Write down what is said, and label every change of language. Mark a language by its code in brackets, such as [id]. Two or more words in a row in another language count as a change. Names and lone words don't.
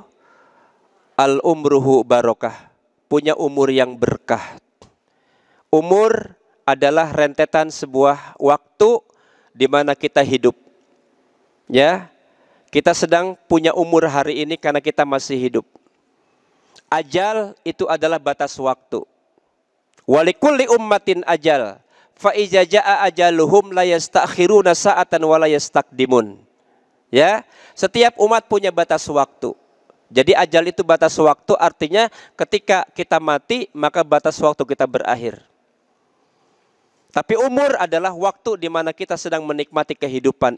[ar] العمر بركة. [id] Punya umur yang berkah. Umur adalah rentetan sebuah waktu di mana kita hidup. Ya. Kita sedang punya umur hari ini karena kita masih hidup. Ajal itu adalah batas waktu. [ar] ولكل أمة أجل فإذا جاء أجلهم لا يستأخرون ساعة ولا يستقدمون. [id] Ya, setiap umat punya batas waktu. Jadi ajal itu batas waktu, artinya ketika kita mati maka batas waktu kita berakhir. Tapi umur adalah waktu di mana kita sedang menikmati kehidupan.